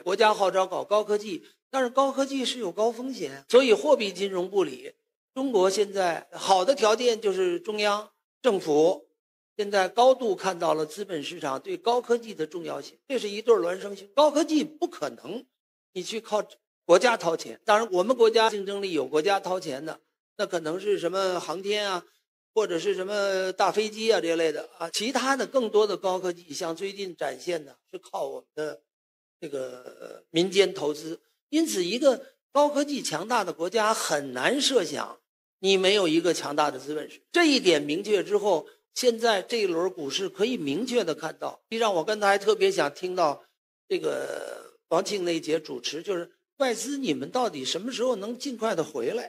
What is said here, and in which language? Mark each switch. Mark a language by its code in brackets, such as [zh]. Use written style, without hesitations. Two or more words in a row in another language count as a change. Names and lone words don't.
[zh] 國家號召搞高科技，但是高科技是有高風險，所以貨幣金融不理。中國現在好的條件就是中央政府現在高度看到了資本市場對高科技的重要性，這是一對孪生兄。高科技不可能你去靠國家掏錢，當然我們國家競爭力有國家掏錢的，那可能是什麼航天啊，或者是什麼大飛機啊這類的啊。其他的更多的高科技，像最近展現的是靠我們的這個民間投資。因此一個高科技強大的國家很難設想你沒有一個強大的資本市場。這一點明確之後，現在這一輪股市可以明確的看到。實際上我剛才特別想聽到這個王慶那一節主持，就是外資你們到底什麼時候能盡快的回來？